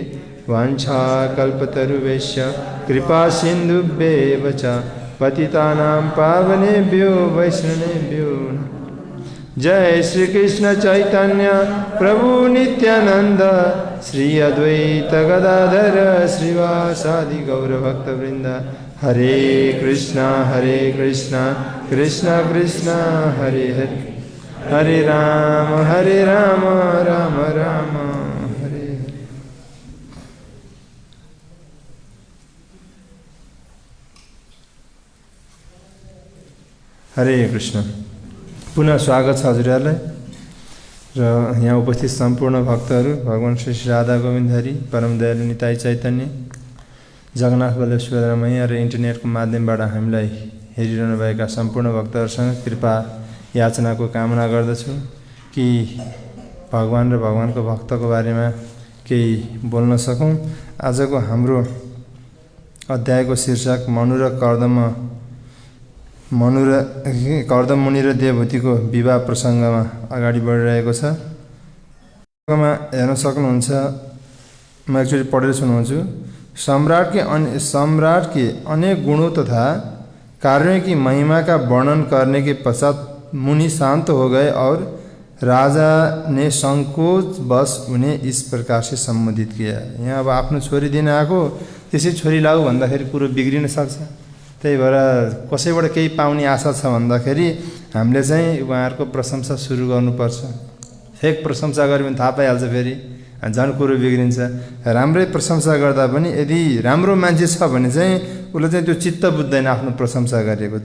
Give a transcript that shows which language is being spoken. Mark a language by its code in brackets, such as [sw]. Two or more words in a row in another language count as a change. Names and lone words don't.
[sa] वाञ्छाकल्पतरुभ्यश्च कृपा सिन्धुभ्येव च पतितानां पावनेभ्यो वैष्णवेभ्यो नमः। जय श्री कृष्ण चैतन्य प्रभु नित्यानंद श्री अद्वैत गदाधर श्रीवासादि गौरभक्तवृंद। हरे कृष्णा कृष्ण कृष्ण हरे हरे हरे राम राम राम हरे हरे। हरे कृष्ण। [ne] पुनः स्वागत छ हजुरहरूलाई र यहाँ उपस्थित सम्पूर्ण भक्तहरू, भगवान श्री राधा गोविन्द हरि, परम दयालु निताई चैतन्य, जगन्नाथ बल्लभ सुभद्रा मैया र इन्टरनेटको माध्यमबाट हामीलाई हेरिरहनु भएका सम्पूर्ण भक्तहरूसँग कृपा याचनाको कामना गर्दछु कि भगवान र भगवानको भक्तको बारेमा केही बोल्न सकौँ। आजको हाम्रो अध्यायको शीर्षक कर्दम मुनि र देवभूतिको विवाह प्रसङ्गमा अगाडि बढिरहेको छ। हेर्न सक्नुहुन्छ, म एकचोटि पढेर सुनाउँछु। [hi] सम्राट के अनेक गुणों तथा कार्यों की महिमा का वर्णन करने के पश्चात मुनि शांत हो गए और राजा ने संकोच बस उन्हें इस प्रकार से सम्बोधित किया। [ne] यहाँ अब आफ्नो छोरी दिन आएको, त्यसै छोरी लाऊ भन्दाखेरि कुरो बिग्रिन सक्छ। त्यही भएर कसैबाट केही पाउने आशा छ भन्दाखेरि हामीले चाहिँ उहाँहरूको प्रशंसा सुरु गर्नुपर्छ। फेक प्रशंसा गऱ्यो भने थाहा पाइहाल्छ, फेरि झन् कुरो बिग्रिन्छ। राम्रै प्रशंसा गर्दा पनि यदि राम्रो मान्छे छ भने चाहिँ उसले चाहिँ त्यो चित्त बुझ्दैन आफ्नो प्रशंसा गरेको।